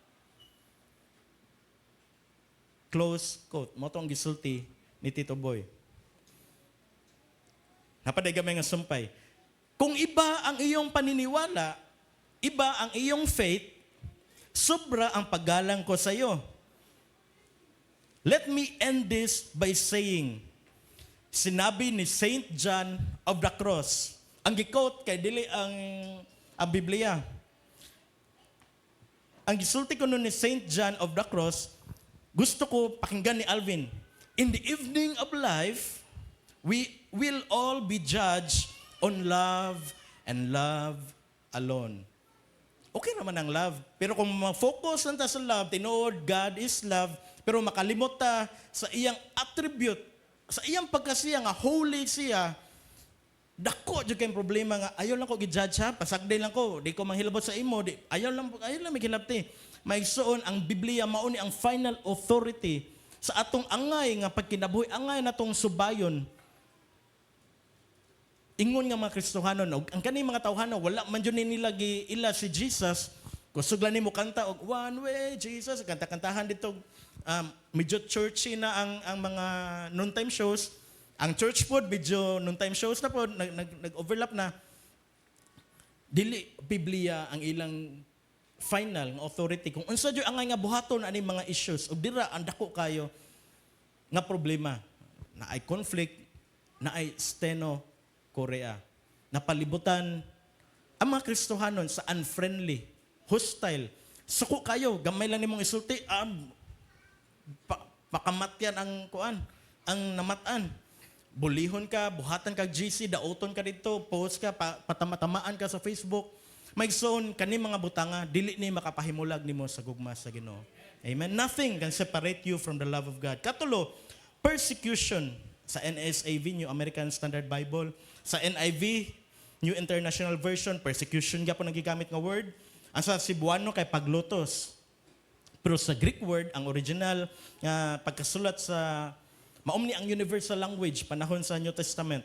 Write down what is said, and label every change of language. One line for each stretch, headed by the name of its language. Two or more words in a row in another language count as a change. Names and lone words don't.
English: Close quote.
Cebuano: Mo tong gisulti ni Tito Boy. Napaday gamay nga sumpay.
Filipino: Kung iba ang iyong paniniwala, iba ang iyong faith, sobra ang paggalang ko sa iyo.
English: Let me end this by saying,
Filipino: sinabi ni Saint John of the Cross.
Cebuano: Ang gi-quote kay dili ang Biblia. Ang gisulti ko nun ni Saint John of the Cross, Gusto ko pakinggan ni Alvin.
English: In the evening of life, we will all be judged on love and love alone.
Cebuano: Okay naman ang love. Pero kung ma-focus lang ta sa love, tinood,
English: God is love,
Cebuano: pero makalimot ta sa iyang attribute, sa iyang pagkasiya nga holy siya, dako jud kay problema nga ayaw lang ko gi-judge ha, pasagday lang ko, di ko manghilabot sa imo, ayaw lang mighilabti. Maigsuon ang Biblia mao ni ang
English: final authority
Cebuano: sa atong angay nga pagkinabuhi, angay natong subayon. Ingon nga mga Kristohanon, ang kaning mga tawhana wala man jud nila giila si Jesus. Kusog lang nimo kanta og one way Jesus, kanta-kantahan dito. Medyo churchy na ang mga
English: noontime shows.
Cebuano: Ang church pod medyo
English: noontime shows
Cebuano: na pod nag-overlap na. Dili Biblia ang ilang final nga authority kung unsa jud angay nga buhaton ani mga issues ug dira ang dako kayo nga problema na ay conflict, na ay steno Korea. Napalibutan ang mga Kristohanon sa
English: unfriendly, hostile.
Cebuano: Suko kayo, gamay lang nimong isulti, pakamatyan ang kuan, ang namatan. Bulihon ka, buhatan ka GC, daoton ka dito, post ka, patamatamaan ka sa Facebook. Maigsoon kani mga butanga, dili ni makapahimulag nimo sa gugma sa Ginoo. Amen.
English: Nothing can separate you from the love of God.
Cebuano: Katulo, persecution sa NSAV, New American Standard Bible. Sa NIV, New International Version, persecution gyapon ang gigamit nga word. Ang sa Cebuano kay paglutos. Pero sa
English: Greek word,
Cebuano: ang original nga pagkasulat sa maumni ang
English: universal language
Cebuano: panahon sa New Testament.